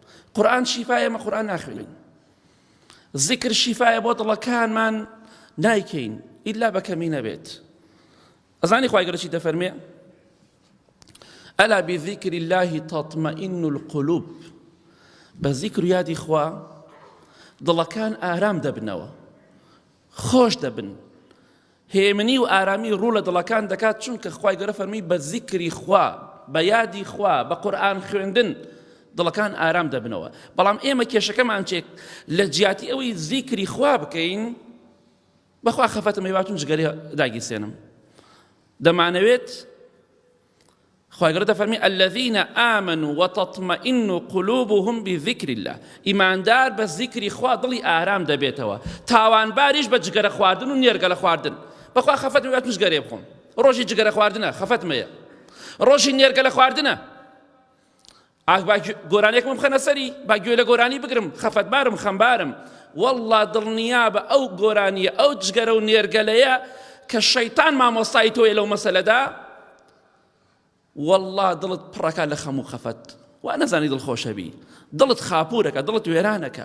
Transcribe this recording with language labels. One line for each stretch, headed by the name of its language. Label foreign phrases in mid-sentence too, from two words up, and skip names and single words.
Central Kurdish: قورآن شیفایە ئێمە قورآن ناخوێنین، ذیکر شیفایە بۆ دڵەکانمان نایکەین ئیلا بە کەمی نەبێت. ئەزانی خوای گەورە چی دەفەرمێ؟
Arabic: ئەلا بذیکر الله تطمئن القلوب،
Central Kurdish: بە ذیکر و یادی خوا دڵەکان ئارام دەبنەوە، خۆش دەبن، هێمنی و ئارامی ڕوو لە دڵەکان دەکات، چونکە خوای گەورە فەرمی بە ذیکری خوا، بە یادی خوا، بە قورئان خوێندن دڵەکان ئارام دەبنەوە. بەڵام ئێمە کێشەکەمان چێت لە جیاتی ئەوەی ذیکری خوا بکەین، بەخوا خەفەتم هەیواتون جگەرێ داگیرسێنم. دەمانەوێت خوای گەورە دەفەرمی
Arabic: الذين آمنوا وتطمئن قلوبهم بذكر الله،
Central Kurdish: ئیماندار بە ذیکری خوا دڵی ئارام دەبێتەوە، تاوانباریش بە جگەرە خواردن و نێرگە لە خواردن. بەخوا خەفەتم هەیواتون جگەرێ بخۆم، ڕۆژی جگەرە خواردنە خەفەتمەیە، ڕۆژی نێرگە لە خواردنە. گۆرانێکم بخەنە سەری، با گوێ لە گۆرانی بگرم، خەفەتبارم خەمبارم، وەڵڵا دڵنیا بە ئەو گۆرانیە ئەو جگەرە و نێرگەلەیە کە شەیتان مامۆستای تۆیە لەو مەسەلەدا، وەڵڵا دڵت پڕەکە لە خەم و خەفەت، وا نەزانی دڵخۆشە بی، دڵت خاپوورەکە، دڵت وێرانەکە.